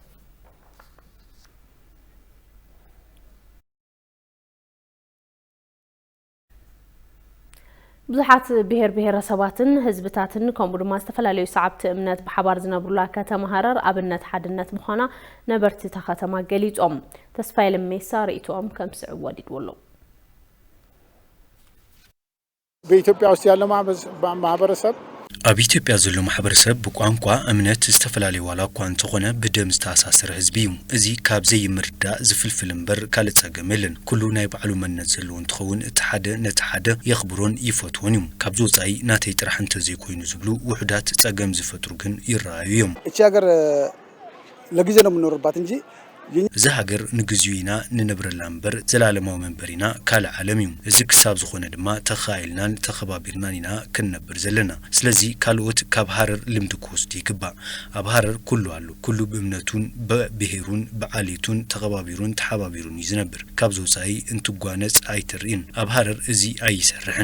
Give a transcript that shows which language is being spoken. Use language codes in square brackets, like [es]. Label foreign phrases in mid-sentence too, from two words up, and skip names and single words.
[ti] ብዙሓት ብሔረሰባትን ህዝብታትን ከምኡ ድማ ዝተፈላለዩ ሰዓብቲ እምነት ብሓባር ዝነብሩላ ከተማ ሃረር ኣብነት ሓድነት ምዃና ነበርቲ እታ ከተማ ገሊጾም። ተስፋይ ለሜሳ ርእይቶኦም ከም ስዕብ ወዲድዎሎ። [am] በኢትዮጵያ ውስጥ ያለው ማህበረሰብ [ti] ኣብ ኢትዮጵያ ዘሎ ማሕበረሰብ ብቋንቋ እምነት ዝተፈላለዩ ዋላ እኳ እንተኾነ ብደም ዝተኣሳሰረ ህዝቢ እዩ። እዚ ካብ ዘይምርዳእ ዝፍልፍል እምበር ካልእ ጸገም የለን። ኩሉ ናይ ባዕሉ መንነት ዘለዎ እንትኸውን እቲ ሓደ ነቲ ሓደ የኽብሮን ይፈትዎን እዩ። ካብዚ ወጻኢ ናተይ ጥራሕ እንተዘይኮይኑ ዝብሉ ውሕዳት ጸገም ዝፈጥሩ ግን ይረኣዩ እዮም። [am] እቺ ሀገር ለጊዜ ነው የምንኖርባት እንጂ [ti] እዚ ሃገር ንግዚኡ ኢና ንነብረላ እምበር ዘላለማዊ መንበሪና ካልእ ዓለም እዩ። እዚ ክሳብ ዝኾነ ድማ ተኻኢልናን ተኸባቢርናን ኢና ክንነብር ዘለና። ስለዚ ካልኦት ካብ ሃረር ልምዲ ክወስዱ ይግባእ። ኣብ ሃረር ኩሉ ኣሎ። ኩሉ ብእምነቱን ብብሔሩን ብዓሌቱን ተኸባቢሩን ተሓባቢሩን እዩ ዝነብር። ካብዚ ወጻኢ እንትጓነጽ ኣይትርኢን። ኣብ ሃረር እዚ ኣይሰርሕን።